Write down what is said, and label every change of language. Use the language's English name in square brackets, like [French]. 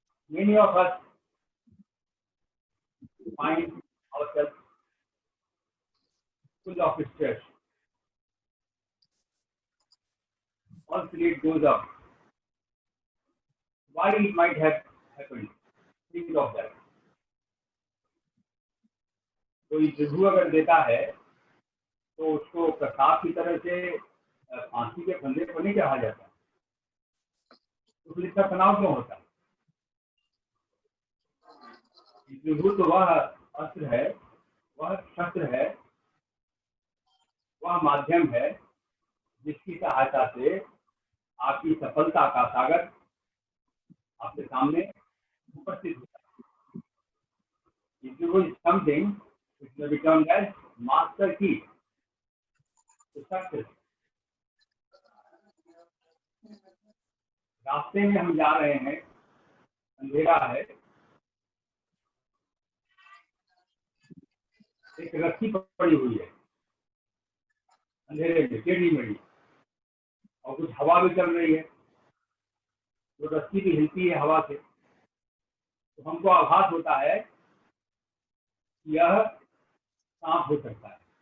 [English] Many of us find ourselves full of stress. Once it goes up, why it might have happened? Think of that. [Hindi] तो interview अगर देता है तो उसको प्रसाद की तरह से फांसी के फंदे पर नहीं चढ़ा जाता, तो फिर इसका तनाव क्यों होता है? इंटरव्यू तो वह अस्त्र है, वह शस्त्र है, वह माध्यम है जिसकी सहायता से आपकी सफलता का सागर आपके सामने उपस्थित होता है. [English] Interview is something which may be termed as master key to success. [Hindi] रास्ते में हम जा रहे हैं, अंधेरा है, एक रस्सी पड़ी हुई है अंधेरे में, टेढ़ी मेढ़ी, और कुछ हवा भी चल रही है, तो रस्सी भी हिलती है हवा से, तो हमको आभास होता है कि यह सांप हो सकता है.